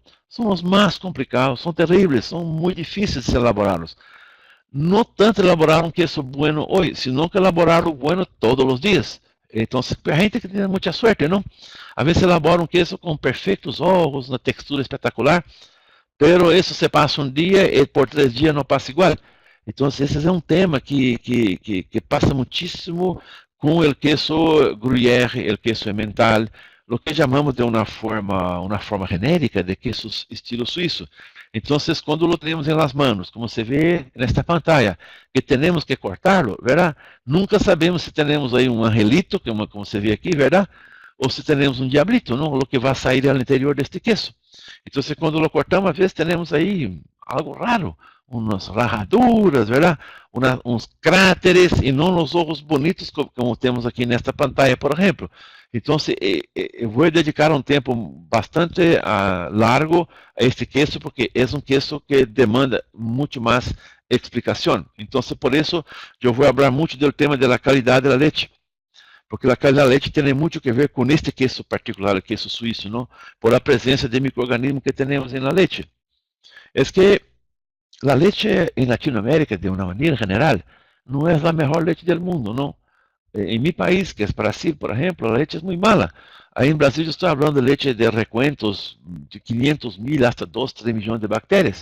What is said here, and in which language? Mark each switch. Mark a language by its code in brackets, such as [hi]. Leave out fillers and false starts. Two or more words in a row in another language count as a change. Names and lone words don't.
[es] Son los más complicados, son terribles, son muy difíciles de elaborarlos. No tanto elaborar un queso bueno hoy, sino que elaborarlo bueno todos los días. Entonces, hay gente que tiene mucha suerte, ¿no? A veces elabora un queso con perfectos ojos, una textura espectacular, pero [pt] isso se passa um dia e por 3 dias não passa igual. Então, esse é um tema que passa muitíssimo com o queso gruyère, o queso emmental, o que chamamos de uma forma genérica de queso estilo suíço. Então, quando lo temos em las manos, como se vê nesta pantalla, que temos que cortarlo, ¿verdad? Nunca sabemos se temos aí um angelito, como se vê aqui, ¿verdad? Ou se temos um diablito, não? O que vai sair ao interior deste queso. Então, quando lo cortamos, às vezes temos aí algo raro, umas rajaduras, ¿verdad? Uns cráteres e não os ojos bonitos como temos aqui nesta pantalla, por exemplo. Então, eu vou dedicar um tempo bastante largo a este queso, porque é um queso que demanda muito mais explicação. Então, por isso, eu vou falar muito do tema da qualidade da leite. Porque a calidad de leite tem muito que ver com este queso particular, o queso suíço, não? Por a presença de microorganismos que temos na leite. É que a leite em Latinoamérica, de uma maneira geral, não é a melhor leite do mundo, não. Em meu país, que é Brasil, por exemplo, a leite é muito mala. Aí em Brasil eu estou falando de leite de recuentos de 500.000 até 2, 3 milhões de bactérias.